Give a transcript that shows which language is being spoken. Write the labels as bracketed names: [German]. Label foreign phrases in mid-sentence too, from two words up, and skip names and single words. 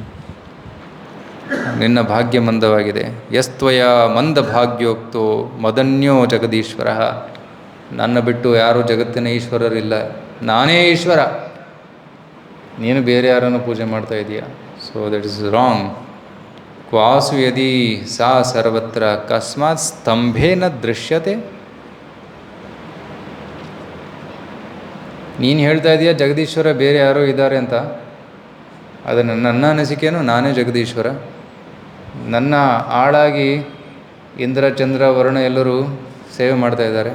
[Kannada] ನಿನ್ನ ಭಾಗ್ಯ ಮಂದವಾಗಿದೆ. [Sanskrit] ಯಸ್ತ್ವಯ ಮಂದ ಭಾಗ್ಯೋಕ್ತೋ ಮದನ್ಯೋ ಜಗದೀಶ್ವರ. [Kannada] ನನ್ನ ಬಿಟ್ಟು ಯಾರೂ ಜಗತ್ತಿನ ಈಶ್ವರರಿಲ್ಲ, ನಾನೇ ಈಶ್ವರ. ನೀನು ಬೇರೆ ಯಾರನ್ನು ಪೂಜೆ ಮಾಡ್ತಾ ಇದೀಯಾ. [English] so that is wrong. [Sanskrit] ಕ್ವಾಸು ಯದಿ ಸಾ ಸರ್ವತ್ರ ಕಸ್ಮಾತ್ ಸ್ತಂಭೇನ ದೃಶ್ಯತೆ. [Kannada] ನೀನು ಹೇಳ್ತಾ ಇದೀಯ ಜಗದೀಶ್ವರ ಬೇರೆ ಯಾರೋ ಇದ್ದಾರೆ ಅಂತ. ಅದನ್ನು ನನ್ನ ಅನಿಸಿಕೆಯೂ ನಾನೇ ಜಗದೀಶ್ವರ. ನನ್ನ ಆಳಾಗಿ ಇಂದ್ರ ಚಂದ್ರ ವರುಣ ಎಲ್ಲರೂ ಸೇವೆ ಮಾಡ್ತಾ ಇದ್ದಾರೆ.